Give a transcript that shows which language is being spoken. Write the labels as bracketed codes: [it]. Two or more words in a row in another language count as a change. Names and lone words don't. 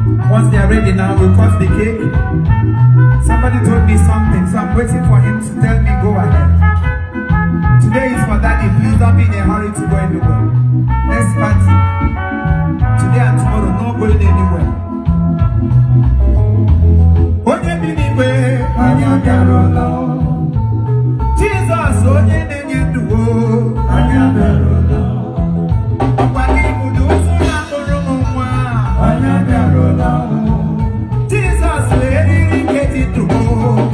[en] Once they are ready now, we'll cut the cake. Somebody told me something, so I'm waiting for him to tell me, "Go ahead." Today is for Daddy. Please don't be in a hurry to go anywhere. Let's party. Today and tomorrow, no going anywhere. [ig] Onye bi n'igwe, anyị abịarụla. Jesus, onye Onye ndu o, anyị abịarụla. Ọkwa gị bụ na ụzọ na-akpụrụ m nwa. Anyị abịarụla o. Jizọs wee riri nke dị ndụ o.